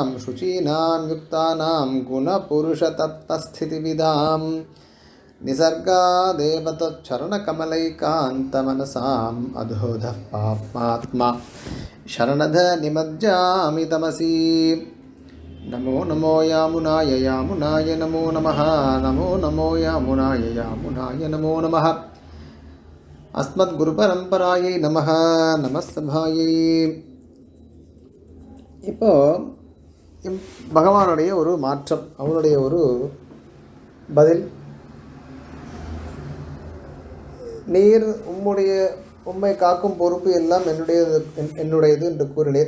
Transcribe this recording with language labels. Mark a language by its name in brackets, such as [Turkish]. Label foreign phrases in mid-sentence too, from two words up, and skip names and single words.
[Sanskrit] शुचीनां युक्तानां गुणपुरुषतत्त्वस्थितिविदां निसर्गादेव तच्चरणकमलैकान्तमनसाम् अधोधः पापात्मा शरणद निमज्जामि तमसि नमो नमो यामुनाय यामुनाय नमो नमः नमो नमो यामुनाय यामुनाय नमो नमः अस्मद्गुरुपरम्परायै नमः நமஸ்தபாயை. [Tamil] இப்போ பகவானுடைய ஒரு மாற்றம், அவனுடைய ஒரு பதில். நீர் உம்மை காக்கும் பொறுப்பு எல்லாம் என்னுடையது என்று கூறினீர்.